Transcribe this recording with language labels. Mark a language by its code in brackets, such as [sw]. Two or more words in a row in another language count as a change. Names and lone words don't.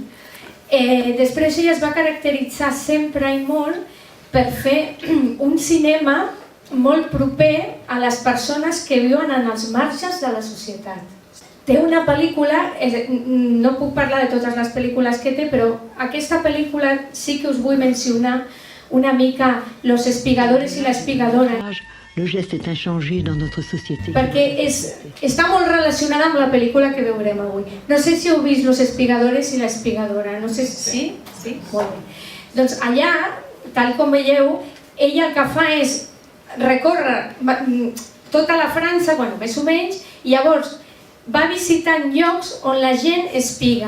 [ca] Després ella es va caracteritzar sempre i molt per fer un cinema molt proper a les persones que viuen en els marges de la societat. Té una pel·lícula, no puc parlar de totes les pel·lícules que té, però aquesta pel·lícula sí que us vull mencionar una mica Los Espigadores i l'Espigadora. [fr] Le geste est inchangé dans notre société. [ca] Perquè està molt relacionada amb la pel·lícula que veurem avui. No sé si heu vist Los Espigadores i l'Espigadora. No sé si... Sí? Molt bé. Doncs allà, tal com veieu, ella el que fa és recórrer tota la França, bueno, més o menys, i llavors va visitant llocs on la gent espiga.